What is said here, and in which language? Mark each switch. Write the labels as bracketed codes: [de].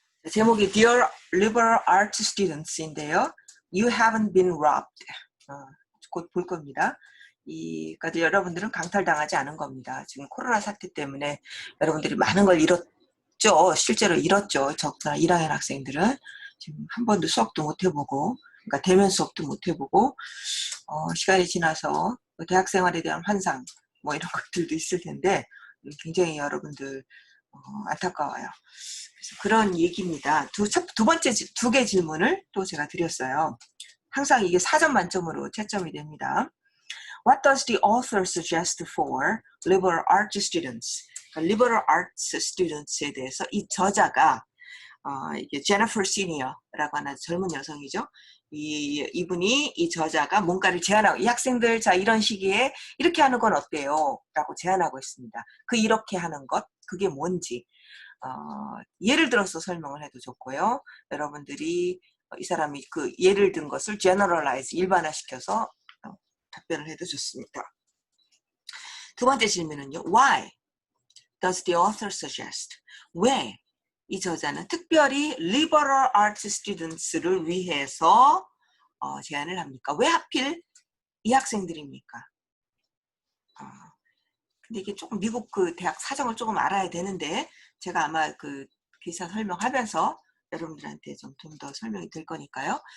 [ko] 제목이 Dear Liberal Arts Students인데요. [en] You haven't been robbed. [ko] 곧 볼 겁니다. 그러니까 여러분들은 강탈당하지 않은 겁니다. 지금 코로나 사태 때문에 여러분들이 많은 걸 잃었죠. 실제로 잃었죠. 적나 1학년 학생들은 지금 한 번도 수업도 못 해보고, 그러니까 대면 수업도 못 해보고, 시간이 지나서 대학 생활에 대한 환상 뭐 이런 것들도 있을 텐데 굉장히 여러분들 안타까워요. 그래서 그런 얘기입니다. 두 번째 두 개 질문을 또 제가 드렸어요. 항상 이게 4점 만점으로 채점이 됩니다. [en] What does the author suggest for liberal arts students? [ko] 그러니까 liberal arts students에 대해서 이 저자가 이게 제니퍼 시니어라고 하는 젊은 여성이죠. 이분이, 이 저자가 뭔가를 제안하고, 이 학생들 자 이런 시기에 이렇게 하는 건 어때요? 라고 제안하고 있습니다. 그 이렇게 하는 것, 그게 뭔지 예를 들어서 설명을 해도 좋고요. 여러분들이 이 사람이 그 예를 든 것을 generalize, 일반화시켜서 답변을 해도 좋습니다. 두 번째 질문은요. [en] Why does the author suggest? [ko] 왜 이 저자는 특별히 liberal arts students를 위해서 제안을 합니까? 왜 하필 이 학생들입니까? 근데 이게 조금 미국 그 대학 사정을 조금 알아야 되는데, 제가 아마 그 기사 설명하면서 여러분들한테 좀 더 설명이 될 거니까요.